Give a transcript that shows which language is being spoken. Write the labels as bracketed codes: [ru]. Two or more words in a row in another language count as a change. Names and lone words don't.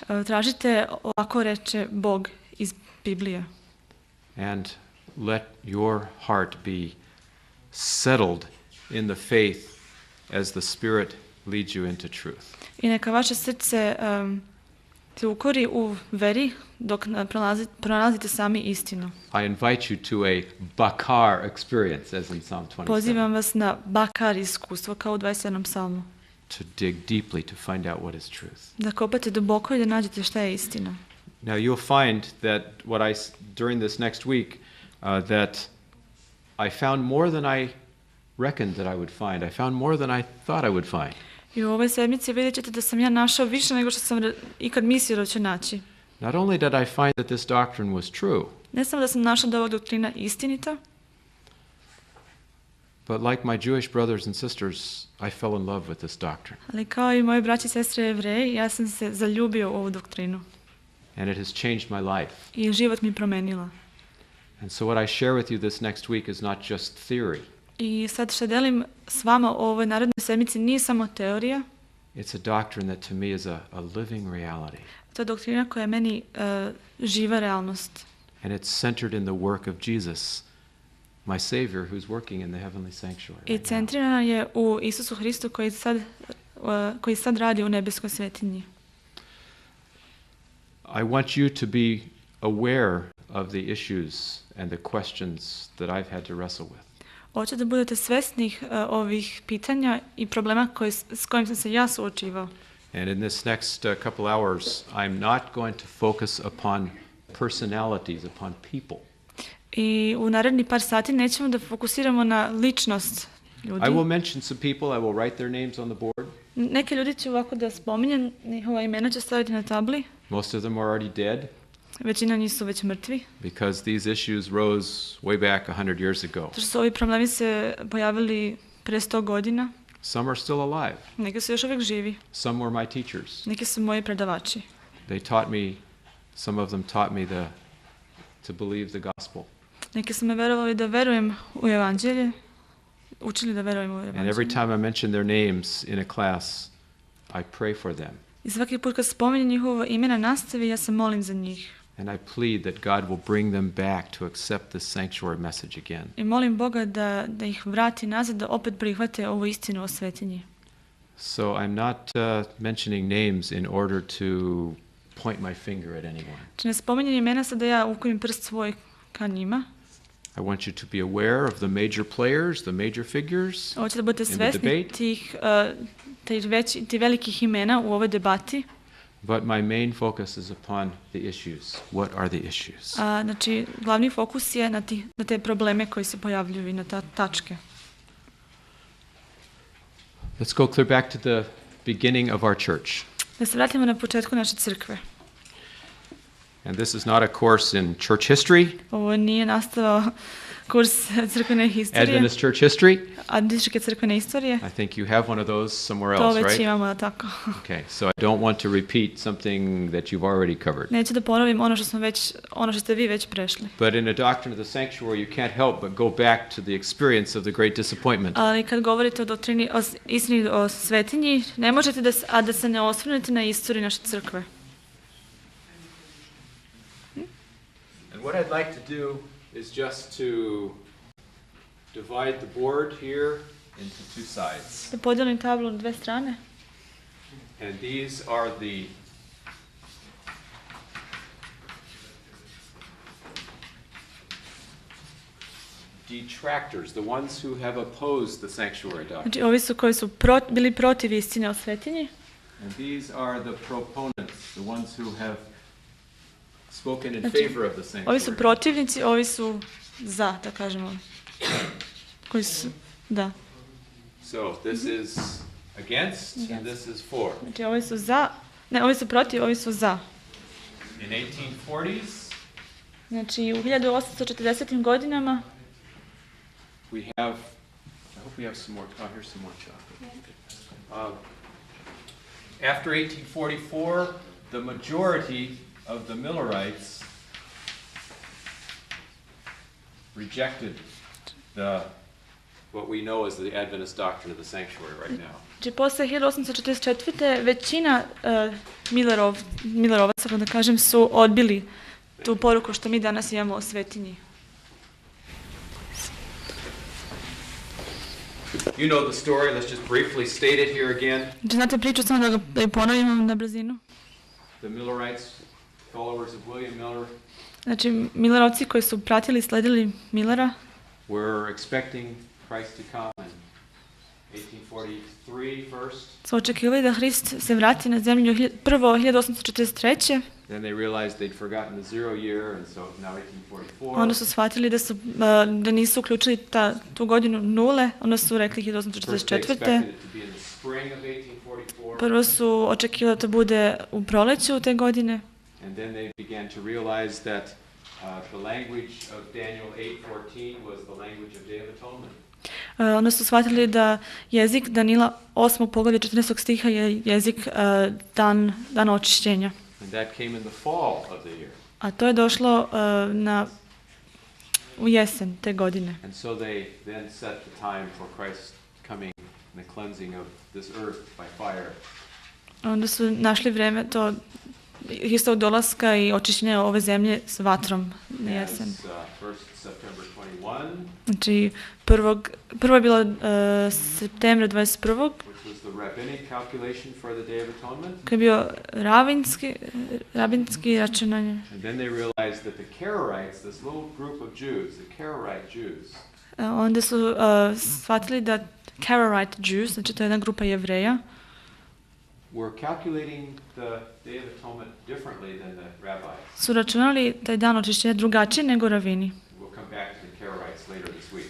[sr] Tražite ovako reče Bog iz Biblije. [en] And let your heart be settled in the faith as the Spirit leads you into truth. [sr] I neka vaše srce se ukori u veri dok pronalazite sami istinu. [en] I invite you to a bakar experience, as in Psalm 27. [sr] Pozivam vas na bakar iskustvo kao u 27. psalmu. [en] To dig deeply to find out what is truth. [sr] Da kopate duboko i da nađete šta je istina. [en] Now you'll find that during this next week that I found more than I reckoned that I would find. I found more than I thought I would find. [sr] I u ovoj sedmici vidjet ćete da sam ja našao više nego što sam ikad mislio da ću naći. [en] Not only did I find that this doctrine was true, [sr] Ne samo da sam našao da je ova doktrina istinita, [en] but like my Jewish brothers and sisters, I fell in love with this doctrine. [sr] ali kao i moji braći i sestre Jevreji, ja sam se zaljubio u ovu doktrinu. [en] And it has changed my life. [sr] I život mi promenila. [en] And so what I share with you this next week is not just theory. [sr] I sad što delim s vama u ovoj narednoj sedmici nije samo teorija. [en] It's a doctrine that to me is a living reality. [sr] To je doktrina koja je meni živa realnost. [en] And it's centered in the work of Jesus, my Savior, who's working in the heavenly sanctuary. [sr] I centrirana je u Isusu Hristu koji sad radi u nebeskoj svetinji. [en] I want you to be aware of the issues and the questions that I've had to wrestle with. [sr] Hoću da budete svesni ovih pitanja i problema s kojim sam se ja suočivao. [en] And in this next couple hours, I'm not going to focus upon personalities, upon people. [sr] I u naredni par sati nećemo da fokusiramo na ličnost ljudi. [en] I will mention some people, I will write their names on the board. [sr] Neke ljudi ću ovako da spominjem, njihova imena ću staviti na tabli. [en] Most of them are already dead. [sr] Većina njih su već mrtvi. [en] Because these issues rose way back 100 years ago. [sr] Zato su ovi problemi se pojavili pre 100 godina. [en] Some are still alive. [sr] Neki su još uvijek živi. [en] Some were my teachers. [sr] Neki su moji predavači. [en] Some of them taught me to believe the gospel. [sr] Neki su me verovali da verujem u evanđelje. Učili da verujem u evanđelje. [en] And every time I mention their names in a class, I pray for them. [sr] I svaki put kad spominjem njihovo ime na nastavi, ja se molim za njih. [en] And I plead that God will bring them back to accept this sanctuary message again. [sr] I molim Boga da ih vrati nazad, da opet prihvate ovu istinu o svetinji. [en] So I'm not mentioning names in order to point my finger at anyone. [sr] Ne spominjem imena sad da ja ukojim prst svoj ka njima. [en] I want you to be aware of the major players, the major figures. [sr] Hoću da budete svesni tih velikih imena u ovoj debati. [en] But my main focus is upon the issues. What are the issues? [sr] Znači, glavni fokus je na te probleme koji se pojavljuju i na ta tačke. [en] Let's go clear back to the beginning of our church. [sr] Da se vratimo na početku naše crkve. [en] And this is not a course in church history. [sr] Ovo nije nastao kurs crkvene historije. [en] Adventist church history. [sr] Adventističke crkvene istorije. [en] I think you have one of those somewhere [sr] To [en] else, [sr] već [en] right? [sr] imamo, tako. [en] Okay, so I don't want to repeat something that you've already covered. [sr] Neću da ponovim ono što ste vi već prešli. [en] But in a doctrine of the sanctuary, you can't help but go back to the experience of the great disappointment. [sr] Ali kad govorite o doktrini, o istini o svetinji, ne možete da se ne osvrnete na istoriju naše crkve. [en] And what I'd like to do is just to divide the board here into two sides. [sr] Da podijelim tablu na dve strane. [en] And these are the detractors, the ones who have opposed the sanctuary doctrine. [sr] Znači, ovi su koji su bili protiv istine o svetinji. [en] And these are the proponents, the ones who have spoken in [sr] Znači, [en] favor of the sanctuary. [sr] ovi su protivnici, ovi su za, da kažemo. Koji su, da. [en] So this is against and this is for. [sr] Znači, ovi su za, ne, ovi su protiv, ovi su za. [en] In 1840s, [sr] Znači, u 1840. godinama [en] we have, I hope we have some more, oh, here's some more chocolate. After 1844, the majority of the Millerites rejected what we know as the Adventist doctrine of the sanctuary right now. [sr] Znači, posle 1844. većina Millerovaca, da kažem, su odbili tu poruku što mi danas imamo o svetinji. [en] You know the story, let's just briefly state it here again. [sr] Znači, znate priču, samo da je ponovimo na brzinu. [en] The Millerites, followers of William Miller, [sr] Znači, Millerovci koji su pratili i sledili Millera [en] were expecting Christ to come in 1843 first. [sr] su očekivali da Hrist se vrati na zemlju prvo 1843. [en] Then they realized they'd forgotten the 0 year, and so now 1844. [sr] Onda su shvatili da nisu uključili tu godinu nule, onda su rekli [en] First they [sr] 1844. [en] expected it to be in the spring of 1844, [sr] Prvo su očekivali da to bude u proleću te godine. [en] and then they began to realize that the language of Daniel 8:14 was the language of Day of Atonement. [sr] Onda su shvatili da jezik Danila 8. poglavlja 14. stiha je jezik dan očišćenja. [en] And that came in the fall of the year. [sr] A to je došlo u jesen te godine. [en] And so they then set the time for Christ coming and the cleansing of this earth by fire. [sr] Onda su našli vreme to Hristovog dolaska i očišćenja ove zemlje s vatrom na jesen. [en] As, 1st September 21, [sr] Znači, prvo je bilo septembra 21. [en] which was the rabbinic calculation for the Day of Atonement. [sr] Koji je bio rabinski računanje. [en] And then they realized that the Karaites, this little group of Jews, the Karaite Jews, [sr] Onda su shvatili da [en] Karaite Jews, [sr] znači to je jedna grupa Jevreja, [en] were calculating the Day of Atonement differently than the rabbis. [sr] su računali taj dan očišćenja drugačije nego ravini. [en] We'll come back to the Karaites later this week.